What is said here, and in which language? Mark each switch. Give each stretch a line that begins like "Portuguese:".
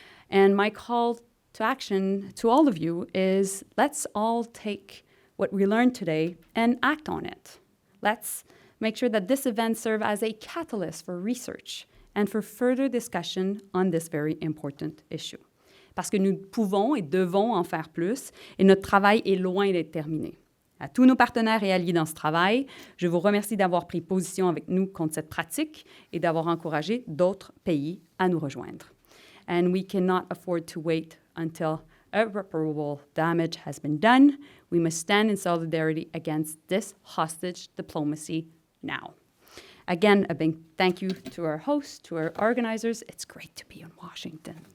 English: And my call to action to all of you is let's all take what we learned today and act on it. Let's make sure that this event serves as a catalyst for research and for further discussion on this very important issue.
French: Parce que nous pouvons et devons en faire plus, et notre travail est loin d'être terminé. À tous nos partenaires et alliés dans ce travail, je vous remercie d'avoir pris position avec nous contre cette pratique et d'avoir encouragé d'autres pays à nous rejoindre.
English: And we cannot afford to wait until irreparable damage has been done. We must stand in solidarity against this hostage diplomacy now. Again, a big thank you to our hosts, to our organizers. It's great to be in Washington.